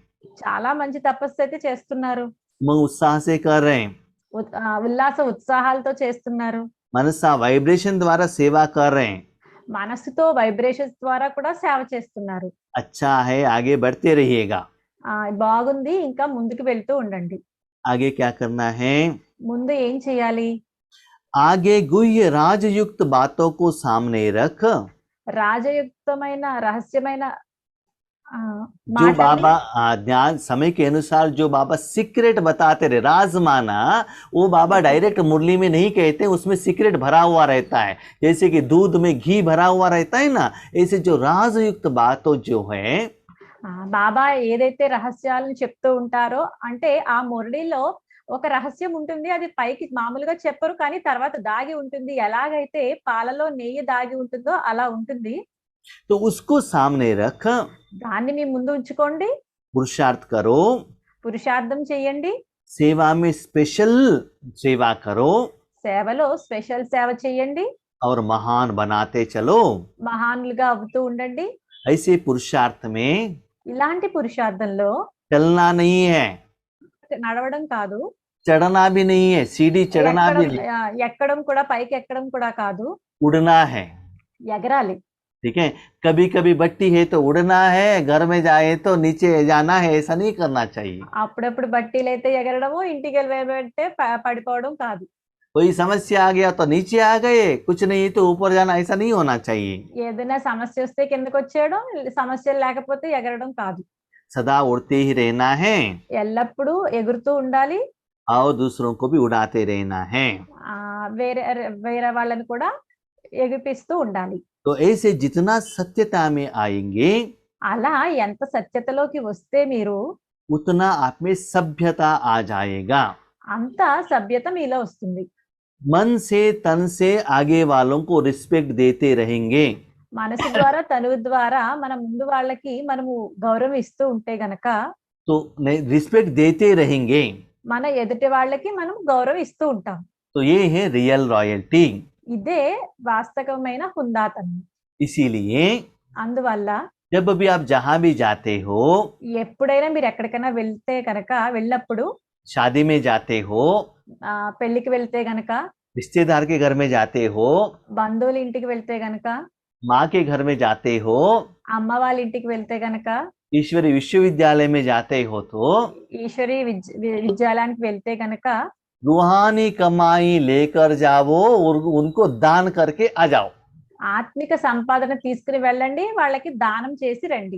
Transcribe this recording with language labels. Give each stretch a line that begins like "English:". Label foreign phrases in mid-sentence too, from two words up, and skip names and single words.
Telugu: చాలా మంచి తపస్సు అయితే చేస్తున్నారు.
Hindi: मन उत्साह से कर रहे हैं,
Telugu: ఉల్లాస ఉత్సాహాలతో చేస్తున్నారు.
Hindi: मनसा वाइब्रेशन द्वारा सेवा कर रहे हैं।
Telugu: మనసుతో వైబ్రేషన్స్ ద్వారా కూడా సేవ చేస్తున్నారు.
Hindi: अच्छा है, आगे बढ़ते रहिएगा।
Telugu: బాగుంది, ఇంకా ముందుకు వెళ్తూ ఉండండి.
Hindi: आगे क्या करना है,
Telugu: ముందు ఏం చేయాలి?
Hindi: आगे गुह्य राजयुक्त बातों को सामने रख,
Telugu: రాజయుక్తమైన రహస్యమైన
Hindi: जो बाबा ध्यान समय के अनुसार जो बाबा सीक्रेट बताते रहे, राज माना वो बाबा डायरेक्ट मुरली में नहीं कहते, उसमें सीक्रेट भरा हुआ रहता है। जैसे कि दूध में घी भरा हुआ रहता है ना, ऐसे जो राजयुक्त बातों जो है,
Telugu: బాబా ఏదైతే రహస్యాలను చెప్తూ ఉంటారో అంటే ఆ మురళిలో ఒక రహస్యం ఉంటుంది, అది పైకి మామూలుగా చెప్పరు కానీ తర్వాత దాగి ఉంటుంది. ఎలాగైతే పాలలో నెయ్యి దాగి ఉంటుందో అలా ఉంటుంది.
Hindi: तो उसको सामने रख,
Telugu: దాన్ని మీ ముందు ఉంచుకోండి,
Hindi: पुरुषार्थ करो,
Telugu: పురుషార్థం చెయ్యండి,
Hindi: सेवा में स्पेशल सेवा करो
Telugu: సేవలో స్పెషల్ సేవ చెయ్యండి,
Hindi: और महान बनाते चलो।
Telugu: మహానులుగా అవుతూ ఉండండి.
Hindi: ऐसे पुरुषार्थ में
Telugu: ఇలాంటి పురుషార్థంలో
Hindi: चलना नहीं है,
Telugu: నడవడం కాదు,
Hindi: चढ़ना भी नहीं है, सीढ़ी चढ़ना भी नहीं,
Telugu: ఎక్కడం కూడా, పైకి ఎక్కడం కూడా కాదు,
Hindi: उड़ना है।
Telugu: ఎగరాలి.
Hindi: ठीक है, कभी कभी बट्टी है तो उड़ना है, घर में जाए तो नीचे जाना है, ऐसा नहीं करना चाहिए।
Telugu: అప్పుడప్పుడు బట్టీలు అయితే ఎగరడము, ఇంటికి వెళ్ళబెట్టే పడిపోవడం కాదు.
Hindi: कोई समस्या आ गया तो नीचे आ गए, कुछ नहीं तो ऊपर जाना, ऐसा नहीं होना चाहिए।
Telugu: ఏదైనా సమస్య వస్తే కిందకు వచ్చేయడం, సమస్యలు లేకపోతే ఎగరడం కాదు.
Hindi: सदा उड़ते ही रहना है
Telugu: ఎల్లప్పుడూ ఎగురుతూ ఉండాలి.
Hindi: और दूसरों को भी उड़ाते रहना है।
Telugu: వేరే వేరే వాళ్ళని కూడా ఎగిపిస్తూ ఉండాలి.
Hindi: तो ऐसे जितना सत्यता में आएंगे
Telugu: అలా ఎంత సత్యతలోకి వస్తే మీరు
Hindi: उतना आप में सभ्यता आ जाएगा।
Telugu: అంత సభ్యత మీలో వస్తుంది.
Hindi: मन से तन से आगे वालों को रिस्पेक्ट देते रहेंगे।
Telugu: మనసు ద్వారా తనువు ద్వారా మన ముందు వాళ్ళకి మనము గౌరవం ఇస్తూ ఉంటే గనక
Hindi: तो रिस्पेक्ट देते रहेंगे,
Telugu: మన ఎదుటి వాళ్ళకి మనం గౌరవం ఇస్తూ ఉంటాం.
Hindi: तो ये है
English: real royalty.
Telugu: ఇదే వాస్తవమైన హుందాతనం.
Hindi: इसीलिए
Telugu: అందువల్ల
Hindi: जब भी आप जहां भी जाते हो,
Telugu: ఎప్పుడైనా మీరు ఎక్కడికైనా వెళ్తే కనుక వెళ్ళినప్పుడు
Hindi: शादी में जाते हो,
Telugu: పెళ్లికి వెళ్తే గనక,
Hindi: रिश्तेदार के घर में जाते हो,
Telugu: బంధువుల ఇంటికి వెళ్తే గనక,
Hindi: माँ के घर में जाते हो,
Telugu: అమ్మ వాళ్ళ ఇంటికి వెళ్తే గనక,
Hindi: ईश्वरी विश्वविद्यालय में जाते हो, तो
Telugu: ఈశ్వరి విద్యాలయానికి వెళ్తే గనక
Hindi: रूहानी कमाई लेकर जाओ और उनको दान करके आ जाओ।
Telugu: ఆత్మిక సంపాదన తీసుకుని వెళ్ళండి, వాళ్ళకి దానం చేసి రండి.